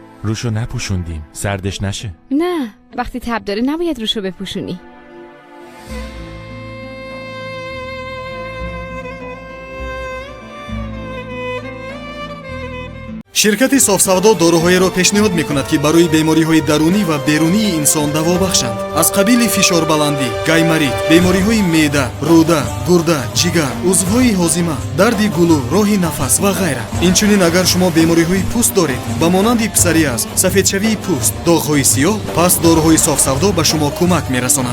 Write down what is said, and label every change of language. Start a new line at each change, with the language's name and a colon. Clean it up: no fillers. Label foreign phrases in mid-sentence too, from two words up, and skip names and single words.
Persian: روشو نپوشوندیم سردش نشه. نه، وقتی تب داره نباید روشو بپوشونی.
Tajik: ширкати Софсавдо доруҳоиро пешниҳод мекунад ки барои бемориҳои дарунӣ ва берунии инсон даво бахшанд. аз қабили фишорбаландӣ, гаймарит, бемориҳои меъда, рӯда, гурда, ҷигар, узвҳои ҳозима, дарди гулӯ, роҳи нафас ва ғайра. инчунин агар шумо бемориҳои пӯст доред ба монанди псориаз, сафедшавии пӯст, доғҳои сиёҳ, пас дороҳои софсавдо ба шумо кӯмак мерасонанд.